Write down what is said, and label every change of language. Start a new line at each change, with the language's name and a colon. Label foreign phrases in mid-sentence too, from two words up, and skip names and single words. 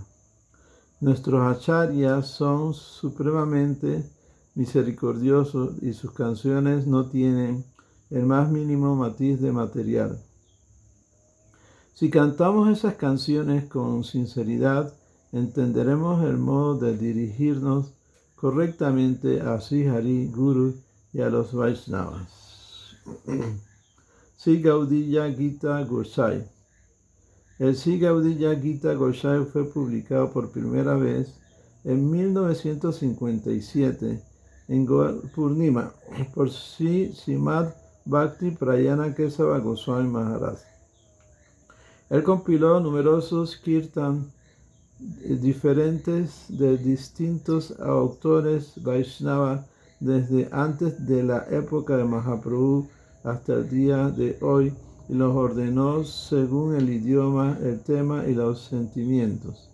Spanish: Nuestros acharyas son supremamente misericordiosos y sus canciones no tienen el más mínimo matiz de material. Si cantamos esas canciones con sinceridad, entenderemos el modo de dirigirnos correctamente a Sri Hari, Guru y a los Vaishnavas. Sri Gaudiya Gita Gosai. El Sri Gaudiya Gita Gosai fue publicado por primera vez en 1957 en Gaur Purnima por Sri Srimad Bhakti Prayana Kesava Goswami Maharaj. Él compiló numerosos kirtan diferentes de distintos autores Vaishnava desde antes de la época de Mahaprabhu hasta el día de hoy y los ordenó según el idioma, el tema y los sentimientos.